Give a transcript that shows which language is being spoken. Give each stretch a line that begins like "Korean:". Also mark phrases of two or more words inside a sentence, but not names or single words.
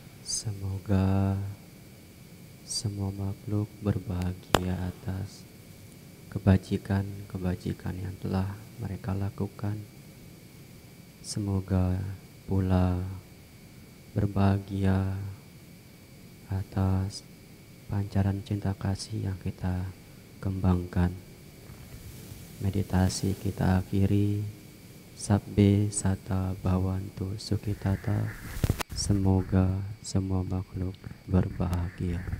Indonesian: Semoga semua makhluk berbahagia atas kebajikan-kebajikan yang telah mereka lakukan. Semoga pula berbahagia atas pancaran cinta kasih yang kita kembangkan. Meditasi kita akhiri.
Pali: Sabbe sata bhavantu sukhitata.
Indonesian: Semoga semua makhluk berbahagia.